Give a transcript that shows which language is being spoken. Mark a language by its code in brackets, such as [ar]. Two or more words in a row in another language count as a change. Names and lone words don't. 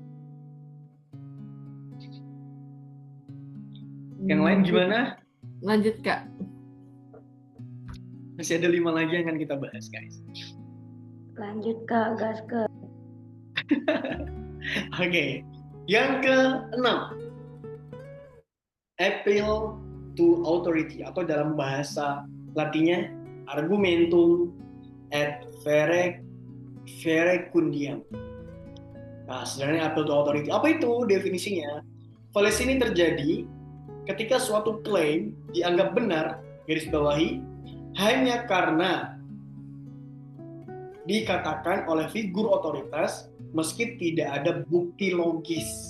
[id] Yang lain gimana? Lanjut, Kak. Masih ada 5 lagi yang akan kita bahas, guys. Lanjut, Kak, gas ke. Oke. Yang ke-6. [en] Appeal to authority, [id] atau dalam bahasa Latinnya [la] argumentum et verecundiam. [id] Nah, sebenarnya [en] appeal to authority. [id] Apa itu definisinya? Fallacy ini terjadi ketika suatu klaim dianggap benar, garis bawahi, hanya karena dikatakan oleh figur otoritas meski tidak ada bukti logis.